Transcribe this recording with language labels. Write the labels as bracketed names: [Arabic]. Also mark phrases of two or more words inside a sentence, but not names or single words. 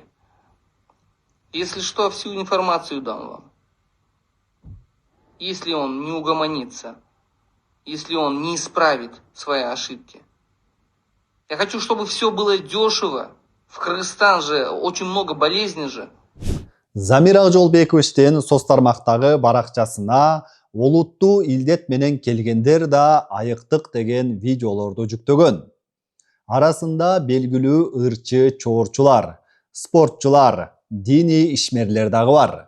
[Russian] Если что, всю информацию дам вам. Если он не угомонится, если он не исправит свои ошибки. Я хочу, чтобы все было дешево. В Кыргызстан же очень много болезней же. [Kyrgyz] Замир Акжолбековичтин соц тармактагы баракчасына олуттуу илдет менен келгендер да айыктык деген видеолорду жүктөгөн. Арасында белгилүү ырчы чоорчулар, спортчулар, диний ишмерлер дагы бар.